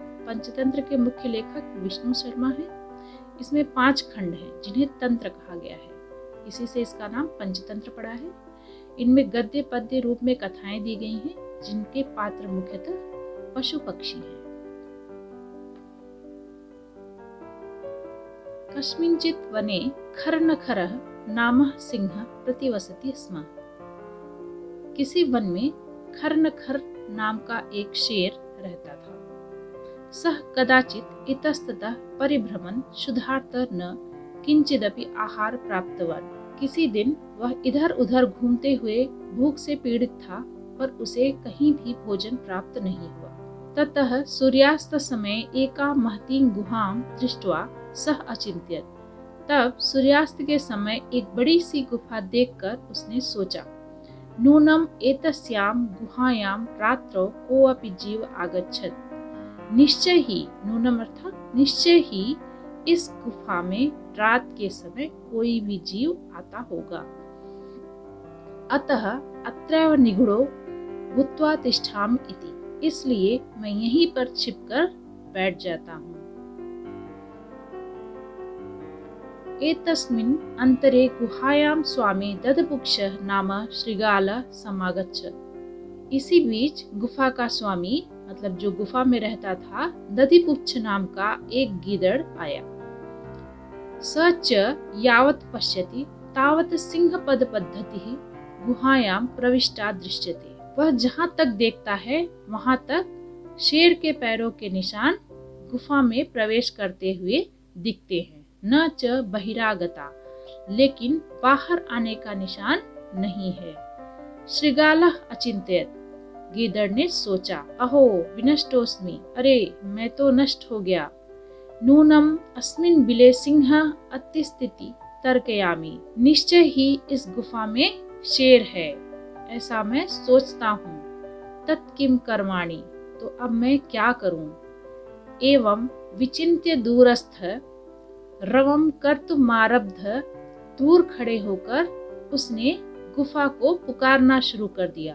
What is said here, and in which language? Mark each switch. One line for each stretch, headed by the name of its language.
Hindi: पंचतंत्र के मुख्य लेखक विष्णु शर्मा है। इसमें 5 खंड हैं जिन्हें तंत्र कहा गया है, इसी से इसका नाम पंचतंत्र पड़ा है। इनमें गद्य पद्य रूप में कथाएं दी गई हैं, जिनके पात्र मुख्यतः पशु पक्षी हैं।
Sanskrit: कस्मिंचित् वने खरनखरः नामः सिंहः प्रतिवसति स्म।
Hindi: किसी वन में खरनखर नाम का एक शेर रहता था।
Sanskrit: सः कदाचित् इतस्ततः परिभ्रमन् क्षुधार्तः किंचिदपि आहार प्राप्तवान्।
Hindi: किसी दिन वह इधर उधर घूमते हुए भूख से पीड़ित था, पर उसे कहीं भी भोजन प्राप्त नहीं हुआ।
Sanskrit: ततः सूर्यास्त समय एका महतीं गुहां दृष्ट्वा सः अचिंत्यत।
Hindi: तब सूर्यास्त के समय एक बड़ी सी गुफा देखकर उसने सोचा,
Sanskrit: नूनम एतस्यां गुहायां रात्रौ कोऽपि जीव आगच्छत्।
Hindi: निश्चय ही, नूनम अर्थात निश्चय ही, इस गुफा में रात के समय कोई भी जीव आता होगा।
Sanskrit: अतः अत्रैव निगूढ़ो भूत्वा तिष्ठामि इति।
Hindi: इसलिए मैं यहीं पर छिपकर बैठ जाता हूँ।
Sanskrit: एतस्मिन् अंतरे गुहायां स्वामी दधपुक्षः नाम श्रृगालः समागच्छत्।
Hindi: इसी बीच गुफा का स्वामी, मतलब जो गुफा में रहता था, दधिपुच्छ नाम का एक गीदड़ आया।
Sanskrit: स च यावत् पश्यति तावत् सिंहपद पद्धतिः गुहायां प्रविष्टा दृश्यते।
Hindi: वह जहाँ तक देखता है वहाँ तक शेर के पैरों के निशान गुफा में प्रवेश करते हुए दिखते हैं।
Sanskrit: न च बहिरागता,
Hindi: लेकिन बाहर आने का निशान नहीं है।
Sanskrit: श्रृगालः अचिंत्यत।
Hindi: गीदड़ ने सोचा,
Sanskrit: अहो विनष्टोस्मि,
Hindi: अरे मैं तो नष्ट हो गया।
Sanskrit: नूनम अस्मिन् बिले सिंहः अतिस्थिति तर्कयामि।
Hindi: निश्चय ही इस गुफा में शेर है, ऐसा मैं सोचता हूँ।
Sanskrit: तत्किं कर्माणि,
Hindi: तो अब मैं क्या करूँ।
Sanskrit: एवं विचिन्त्य दूरस्थ रवं कर्तुमारब्ध।
Hindi: दूर खड़े होकर उसने गुफा को पुकारना शुरू कर दिया।